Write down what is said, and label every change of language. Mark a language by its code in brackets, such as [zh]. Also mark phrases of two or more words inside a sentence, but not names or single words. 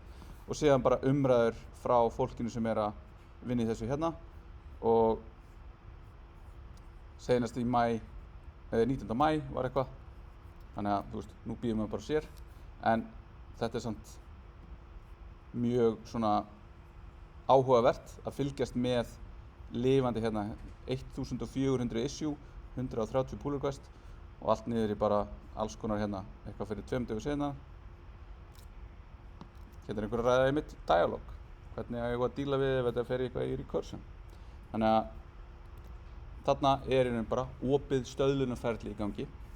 [is] Og síðan bara umræður frá fólkinu sem er að vinna í þessu hérna og seinast í 19. maí var eitthvað. Þannig að, nú bíðum við bara sér, en þetta er samt mjög svona áhugavert að fylgjast með lifandi hérna 1400 issue, 130 [en] pull request [is] og allt niður í bara alls konar hérna, eitthvað fyrir 2 dögum seinna. Hérna er einhver að ræða einmitt dialog, hvernig ég var að díla við ef þetta fer í eitthvað í recursion. Þannig að þarna er í raun bara opið stöðlunarferli í gangi.